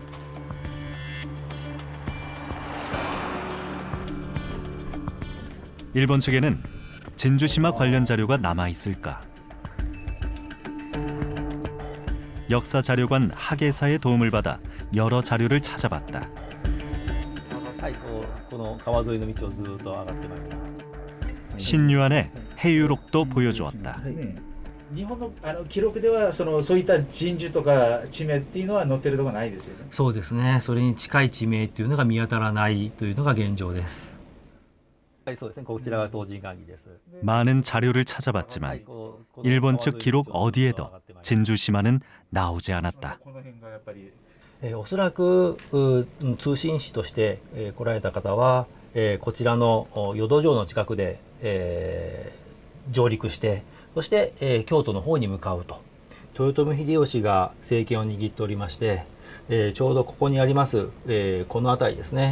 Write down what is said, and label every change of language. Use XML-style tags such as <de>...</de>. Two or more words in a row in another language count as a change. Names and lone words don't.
<ko>일본 측에는 진주시마 관련 자료가 남아 있을까? 역사자료관 하계사의 도움을 받아 여러 자료를 찾아봤다.</ko> <ja>はい、この川沿いの道をずっと上がってまいります。</ja> <ko>신유안의 해유록도 보여주었다.</ko> <ja>日本の記録ではそういった人種とか地名っていうのは載ってるところないですよね。そうですね。それに近い地名というのが見当たらないというのが現状です。はい、そうですね。こちらが東神岸です。</ja> <ko>많은 자료를 찾아봤지만 일본 측 기록 어디에도 진주시마는 나오지 않았다.</ko> <ja>この辺がやっぱりおそらく通信士として来られた方はこちらの淀城の近くで上陸してそして京都の方に向かうと。豊臣秀吉が政権を握っておりましてちょうどここにありますこの辺りですね。</ja>